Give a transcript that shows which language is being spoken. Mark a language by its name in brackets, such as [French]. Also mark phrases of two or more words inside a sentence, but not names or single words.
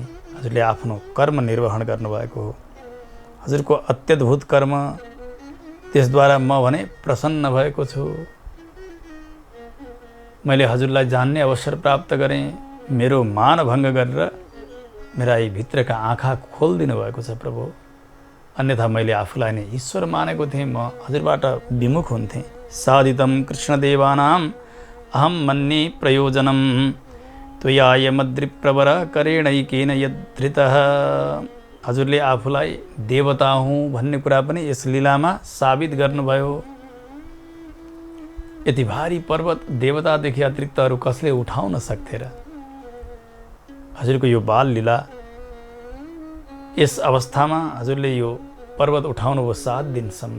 [Nepali] हजुरले आफ्नो कर्म निर्वहन गर्नुभएको हो, हजुरको अत्यद्भुत कर्म, त्यसद्वारा म भने प्रसन्न भएको छु। मैले हजुरलाई जान्ने अवसर प्राप्त गरेँ, मेरो मानभङ्ग गरेर मेरा यी भित्रका आँखा खोलिदिनु भएको छ प्रभु। अन्यथा मैले आफूलाई नै ईश्वर मानेको थिएँ, म हजुरबाट विमुख हुन्थेँ। [Sanskrit] साधितं कृष्णदेवानाम् अहं मन्ये प्रयोजनं त्वयायमद्रिप्रवर करेणैकेन यद्धृतः। [Nepali] हजुरले आफूलाई देवता हुँ भन्ने कुरा पनि यस लीलामा साबित गर्नुभयो। यति भारी पर्वत देवतादेखि अतिरिक्त अरू कसले उठाउन सक्थे र? हजुरको यो बाल लीला, यस अवस्थामा हजुरले यो पर्वत उठाउनुभयो 7 दिनसम्म।